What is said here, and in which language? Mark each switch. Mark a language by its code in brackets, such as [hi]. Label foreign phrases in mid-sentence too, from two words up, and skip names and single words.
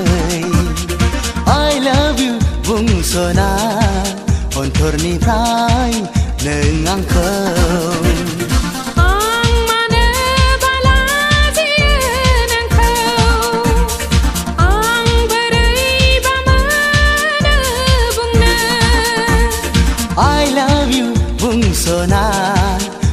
[en] I love you [brx] बुंस'ना अन्थरनिफ्राय नों आंखौ आं मानो बालाजियो नोंखौ आं बोरैबा मोनो बुंनो [en] I love you बुंस'ना